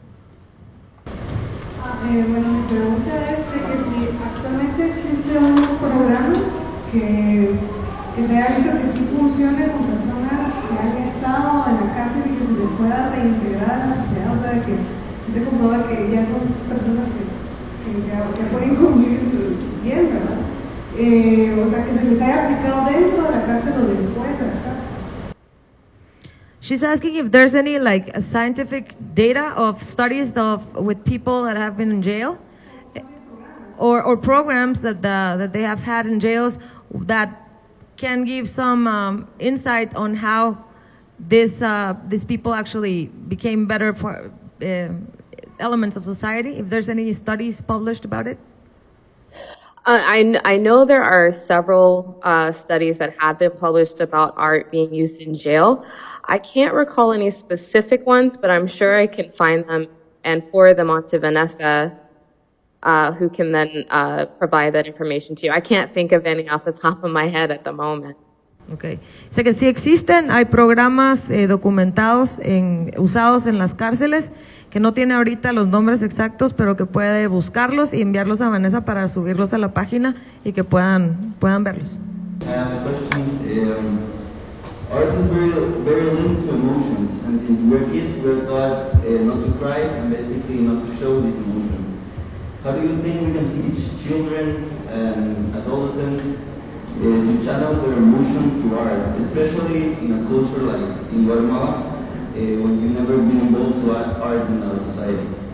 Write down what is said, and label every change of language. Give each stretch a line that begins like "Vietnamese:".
Spanish: Bueno, mi pregunta es de que si actualmente existe un programa que se haya visto que sí funcione con personas que han estado en la cárcel y que se les pueda reintegrar a la sociedad, o sea, de que se comprueba que ya son personas que ya pueden convivir bien, ¿verdad? O sea, que se les haya aplicado dentro de la cárcel o después de la cárcel.
English: She's asking if there's any scientific data of studies with people that have been in jail, or programs that they have had in jails that can give some insight on how these people actually became better for elements of society. If there's any studies published about it. I know there are several studies that have been published about art being used in jail. I can't recall any specific ones, but I'm sure I can find them and forward them on to Vanessa, who can then provide that information to you. I can't think of any off the top of my head at the moment. Okay.
Spanish: Sé que sí existen, hay programas documentados usados en las cárceles, que no tiene ahorita los nombres exactos, pero que puede buscarlos y enviarlos a Vanessa para subirlos a la página y que puedan verlos.
English: I have a question. Art is very linked to emotions, and since we're kids, we're taught not to cry and basically not to show these emotions. How do you think we can teach children and adolescents to channel their emotions to art, especially in a culture like in Guatemala, when you've never been involved to art in our society?